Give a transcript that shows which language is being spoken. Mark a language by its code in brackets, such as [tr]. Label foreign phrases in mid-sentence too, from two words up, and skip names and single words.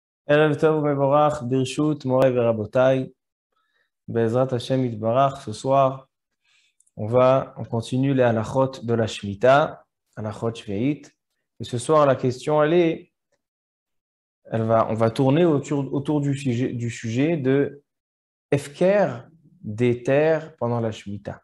[he] ערב טוב מבורך, ברשות, מורי ורבותי, בעזרת השם יתברך. [fr] Ce soir, on continue les halachot de la Shemitah, [he] הלכות שביעית. [fr] Et ce soir, la question, on va tourner autour du sujet de Efker des terres pendant la Shemitah.